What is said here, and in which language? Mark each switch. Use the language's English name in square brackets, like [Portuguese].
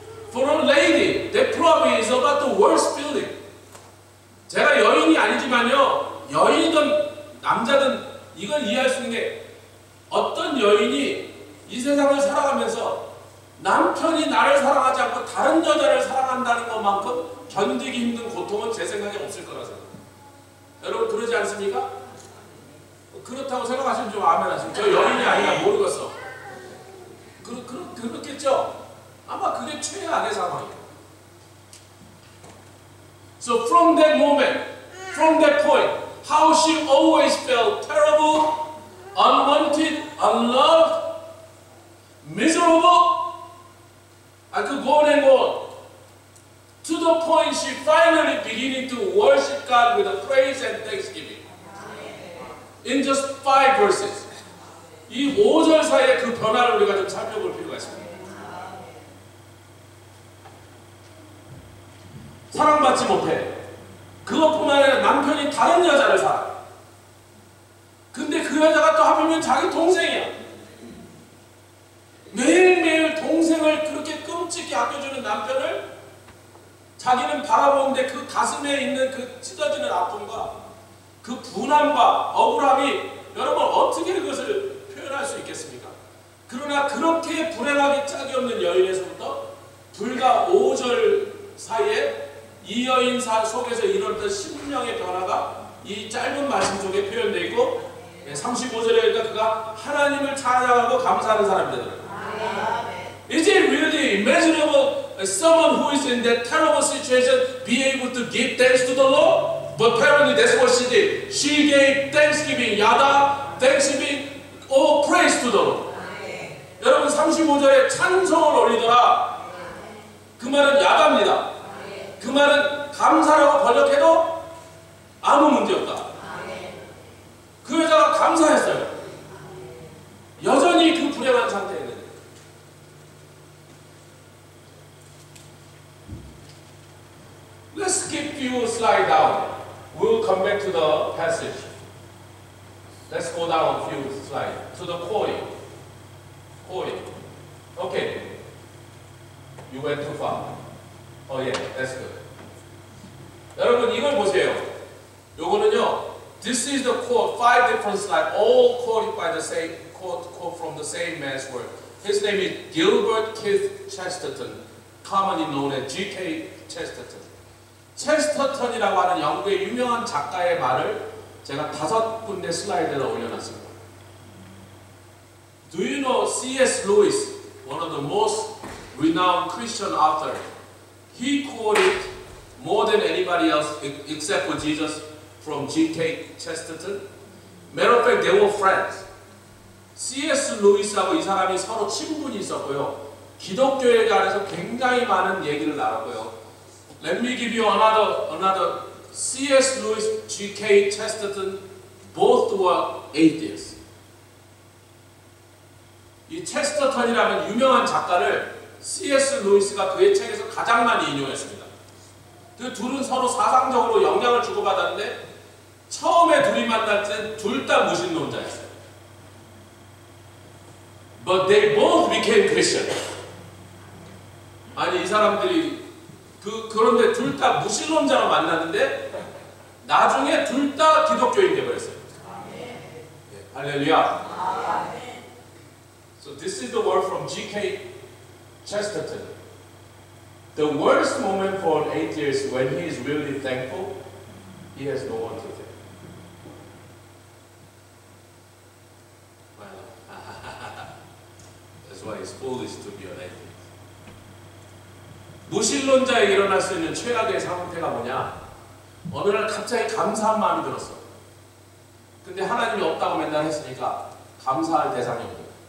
[English] For a lady, that probably is about the worst feeling. [Korean] 제가 여인이 아니지만요, 여인이든 남자든 이걸 이해할 수 있는 게 어떤 여인이 이 세상을 살아가면서 남편이 나를 사랑하지 않고 다른 여자를 사랑한다는 것만큼 견디기 힘든 고통은 제 생각에 없을 거라 생각합니다. 여러분 그러지 않습니까? 그렇다고 생각하시면 좀 아멘 하시면 저 여인이 아니라 모르겠어. 그렇겠죠? 아마 그게 최악의 상황이에요. [English] So from that moment, from that point, how she always felt terrible, unwanted, unloved, miserable. I could go on and go on. To the point she finally beginning to worship God with a praise and thanksgiving. In just 5 verses. [Korean] 이 5절 사이에 그 변화를 우리가 좀 살펴볼 필요가 있습니다. 사랑받지 못해. 그것뿐만 아니라 남편이 다른 여자를 사랑해. 근데 그 여자가 또 하필이면 자기 동생이야. 매일매일 동생을 그렇게 끔찍히 아껴주는 남편을 자기는 바라보는데 그 가슴에 있는 그 찢어지는 아픔과 그 분함과 억울함이 여러분 어떻게 그것을 표현할 수 있겠습니까? 그러나 그렇게 불행하게 짝이 없는 여인에서부터 불과 5절 사이에 이 여인 속에서 일어났던 심령의 변화가 이 짧은 말씀 속에 표현되어 있고 35절에 보니까 그가 하나님을 찬양하고 감사하는 사람이 되더라고요. [English] Is it really imaginable someone who is in that terrible situation be able to give thanks to the Lord? But apparently that's what she did. She gave thanksgiving, yada, thanksgiving, all praise to the Lord. [Korean] 여러분 35절에 찬송을 올리더라. 그 말은 야답니다. 그 말은 감사라고 번역해도 아무 문제 없다. 그 여자가 감사했어요. 여전히 그 불행한 상태에 있는데. [English] Let's skip few slide down. We'll come back to the passage. Let's go down a few slides to the quoting. Okay. You went too far. Oh yeah, that's good. [Korean] 여러분 이걸 보세요. 요거는요. [English] This is the quote. 5 different slides, all quoted by the same quote from the same man's work. His name is Gilbert Keith Chesterton, commonly known as G.K. Chesterton. [Korean] 체스터턴이라고 하는 영국의 유명한 작가의 말을 제가 5군데 슬라이드에 올려놨습니다. [English] Do you know C.S. Lewis, one of the most renowned Christian authors? He quoted more than anybody else except for Jesus from G.K. Chesterton. Matter of fact, they were friends. C.S. [Korean] 루이스하고 이 사람이 서로 친분이 있었고요. 기독교에 관해서 굉장히 많은 얘기를 나눴고요. [English] Let me give you another C.S. Lewis, G.K. Chesterton, both were atheists. [Korean] 이 체스터턴이라는 유명한 작가를 C.S. 루이스가 그의 책에서 가장 많이 인용했습니다. 그 둘은 서로 사상적으로 영향을 주고받았는데 처음에 둘이 만날 때 둘 다 무신론자였어요. [English] But they both became Christian. [Korean] 아니 이 사람들이 그런데 둘 다 무신론자로 만났는데 나중에 둘 다 기독교인 되어버렸어요. 네, 할렐루야. [English] So this is the word from G.K. Chesterton. The worst moment for an atheist is when he is really thankful, he has no one to thank. That's why it's foolish to be an atheist. [Korean] 무신론자에게 일어날 수 있는 최악의 상태가 뭐냐? 어느 날 갑자기 감사한 마음이 들었어. 근데 하나님이 없다고 맨날 했으니까 감사할 대상이 없는 거야.